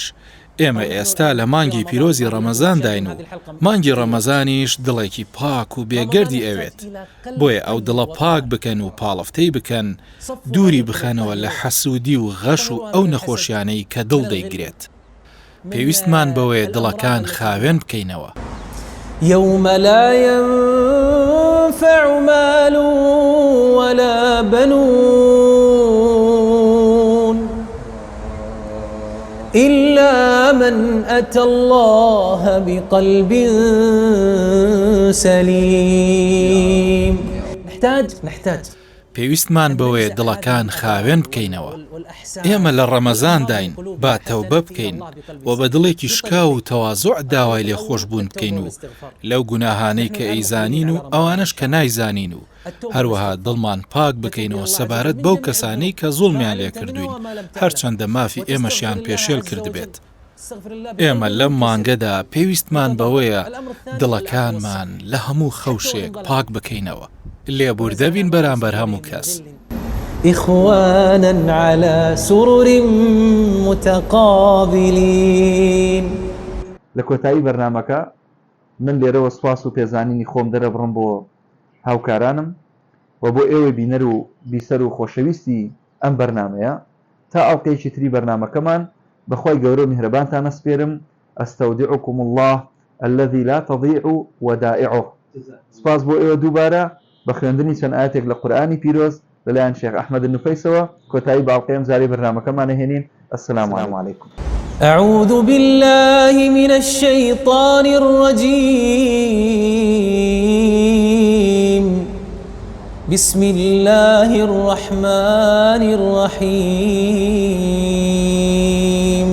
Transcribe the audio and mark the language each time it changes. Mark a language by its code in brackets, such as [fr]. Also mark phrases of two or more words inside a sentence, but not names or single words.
[ckb] ئێمە ئێستا لە مانگی پیرۆزی ڕەمەزان داین و مانگی ڕەمەزانیش دڵێکی پاک و بێگەردی ئەوێت، بۆیە ئەو دڵە پاک بکەن و پاڵفتەی بکەن، دووری بخەنەوە لە حەسوودی و غەش و ئەو نەخۆشیانەی کە دڵ دەیگرێت. پێویستمان بەوەیە دڵەکان خاوێن بکەینەوە. [ar] يوم لا ينفع مال ولا بنون إلا من أتى الله بقلب سليم. نحتاج [ckb] پێویستمان بەوەیە دڵەکان خاوێن بکەینەوە. ئێمە لە ڕەمەزان داین با تەوبە بکەین و بە دڵێکی شکا و تەواضوع داوای لێ خۆشبوون بکەین و لەو گوناهانەی کە ئەیزانین و ئەوانش کە نایزانین و هەروەها دڵمان پاک بکەینەوە سەبارەت بەو کەسانەی کە زوڵمیان لێ کردوین هەرچەندە مافی ئێمەشیان پێشێل کردبێت. ئێمە لەم مانگەدا پێویستمان بەوەیە دڵەکانمان لە هەموو خەوشێک پاک بکەینەوە، لێبوردەبین بەرامبەر هەموو کەس. [ar] إخوانا على سرر متقابلين. [ckb] لە کۆتایی بەرنامەکە من لێرەوە سوپاس و پێزانینی خۆم دەرەبڕم بۆ هاوکارانم و بۆ ئێوە بینەر و بیسەر و خۆشەویستی ئەم بەرنامەیە تا ئەڵلقەیەکی تری بەرنامەکەمان بەخوای گەورە و میهرەبانتان ئەسپێرم. [ar] ئەستەودیعکم الله الذي لا تضيع ودائعه. [ckb] سپاس بۆ ئێوە دووبارە بە خوێندنی چەند ئاەتێک لە قورئانی پیرۆز لەلایەن شێخ ئەحمەد نوفەیسەوە کۆتایی باڵقەیەم زارەی بەرنامەکەمان هێنین. [ar] السلام عليكم. أعوذ بالله من الشيطان الرجيم. بسم الله الرحمن الرحيم.